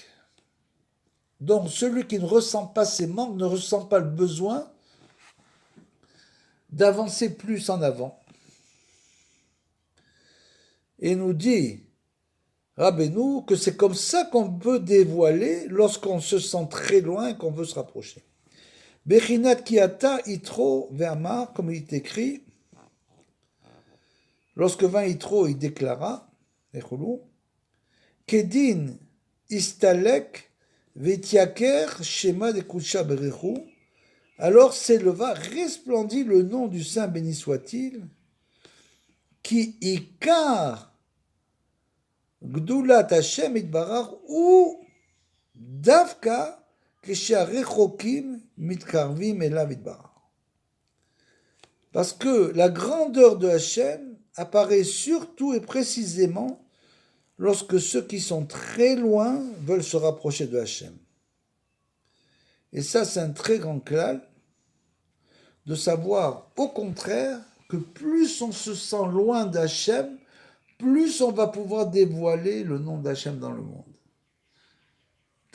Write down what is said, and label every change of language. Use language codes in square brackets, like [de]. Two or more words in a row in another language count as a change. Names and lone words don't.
[fr] Donc celui qui ne ressent pas ces manques ne ressent pas le besoin d'avancer plus en avant. Et nous dit Rabbeinu que c'est comme ça qu'on peut dévoiler lorsqu'on se sent très loin et qu'on veut se rapprocher. [he] בחינת כד אתא יתרו ואמר, [fr] comme il est écrit, lorsque vint Yitro, il déclara, [he] כדין אסתלק ואתייקר שמא דקודשא בריך הוא, [fr] alors s'éleva, resplendit le nom du Saint béni soit-il, [he] כי עיקר גדולת השם יתברך הוא דווקא כשהרחוקים מתקרבים אליו יתברך. [fr] Parce que la grandeur de Hashem apparaît surtout et précisément lorsque ceux qui sont très loin veulent se rapprocher de Hachem. Et ça, c'est un très grand klal de savoir, au contraire, que plus on se sent loin d'Hachem, plus on va pouvoir dévoiler le nom d'Hachem dans le monde.